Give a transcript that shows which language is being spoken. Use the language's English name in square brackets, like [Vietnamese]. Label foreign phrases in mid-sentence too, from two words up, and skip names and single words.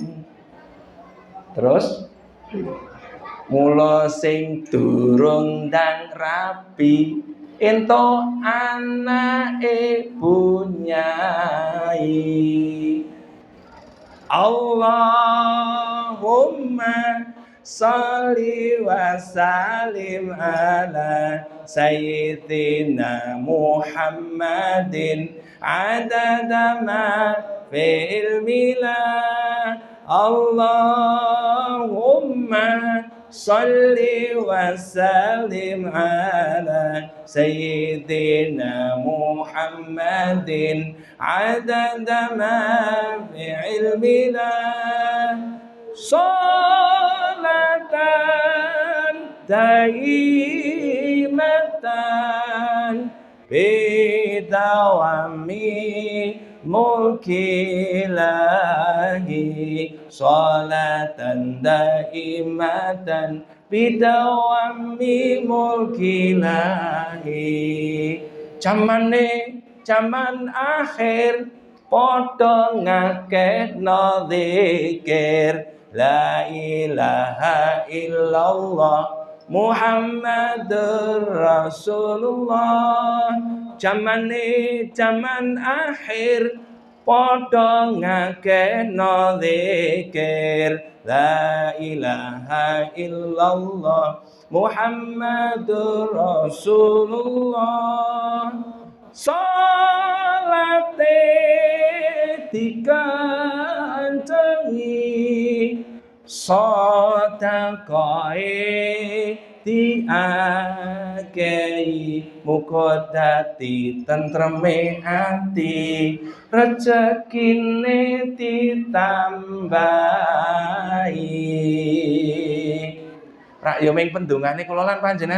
[Javanese] Terus mula sing durung ndang rapi ento anake bunyai [Arabic] اللهم صل وسلم على سيدنا محمد عدد ما في علم الله اللهم صل وسلم على سيدنا محمد عدد ما في علم الله صلاة دائمة بدوام ملك الله صلاة دائمة بدوام ملك الله [Javanese] zaman akhir padha ngakehno zikir [Arabic] لا إله إلا الله محمد رسول الله [Javanese] zaman akhir padha ngakehno zikir [Arabic] لا إله إلا الله محمد رسول الله [Javanese] salate dikancengi sedekahe diakehi muga dadi tentreme ati rezekine ditambahi rak yo ming pendungane kula lan panjenengan